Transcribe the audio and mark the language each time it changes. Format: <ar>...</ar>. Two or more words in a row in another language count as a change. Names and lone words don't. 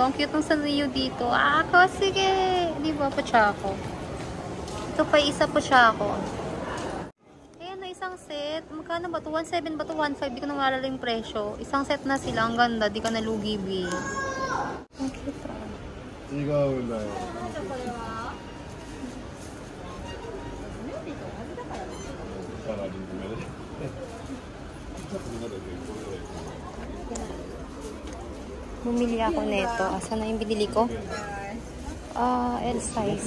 <tl>Ang cute ng Sanrio dito. Sige. Diba, Pochako. Ito pa isa Pochako. Ayan na isang set. set. Magkano ba to? 1.7 ba to? 1.5? Di ko na maalala yung presyo. Isang set na sila. Ang ganda. Di ka nalugi, B. Ang cute ah.</tl> <ko>이거 몰라요.</ko> <tl>Bumili ako nito. Asa na yung binili ko? L size.</tl>